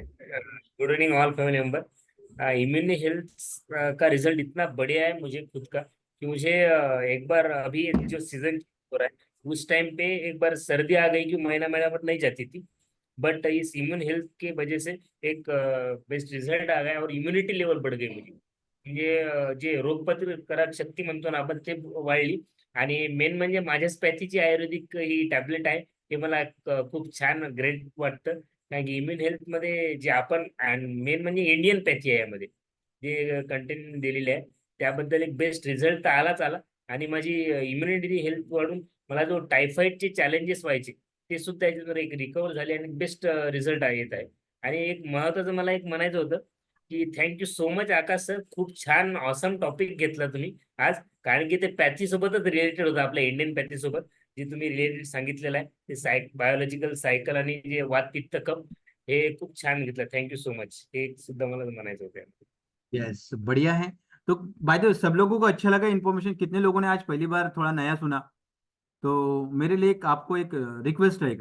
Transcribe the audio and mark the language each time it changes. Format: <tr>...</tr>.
<hi>Good evening all family member. Immune health का result इतना बढ़िया है मुझे खुद का, कि मुझे एक बार अभी जो सीजन हो रहा है उस टाइम पे एक बार सर्दी आ गई कि महीना महीना भर नहीं जाती थी। बट इस इम्यून हेल्थ के वजह से एक बेस्ट रिझल्ट आ गया और इम्युनिटी लेवल बढ़ गई मुझी.</hi> <mr>म्हणजे जे रोगप्रतिकारक शक्ती म्हणतो ना आपण ते वाढली. आणि मेन म्हणजे माझ्याच पॅथीची आयुर्वेदिक ही टॅबलेट आहे हे मला खूप छान ग्रेट वाटतं. कारण की इम्युन हेल्थ मध्ये जे आपण मेन म्हणजे इंडियन पॅथी आहे यामध्ये जे कंटेंट दिलेले आहे त्याबद्दल एक बेस्ट रिझल्ट तर आलाच आला. आणि माझी इम्युनिटी हेल्थ वाढून मला जो टायफॉइडचे चॅलेंजेस व्हायचे ते सुद्धा याच्यावर एक रिकवर झाले आणि बेस्ट रिझल्ट येत आहे. आणि एक महत्वाचं मला एक म्हणायचं होतं की थँक्यू सो मच आकाश सर, खूप छान ऑसम टॉपिक घेतला तुम्ही आज. कारण की ते पॅथी सोबतच रिलेटेड होतं, आपल्या इंडियन पॅथी सोबत जे तुम्ही रिलेटेड सांगितलेलं आहे ते बायोलॉजिकल सायकल आणि जे वात पित्त कफ हे खूप छान घेतलं. थँक्यू सो मच, हे सुद्धा मला म्हणायचं होतं.</mr> <hi>यस, बढ़िया है। तो बाय द वे, सब लोगों को अच्छा लगा इन्फॉर्मेशन? कितने लोगों ने आज पहली बार थोड़ा नया सुना? तो मेरे लिए आपको एक रिक्वेस्ट रहेगा,</hi>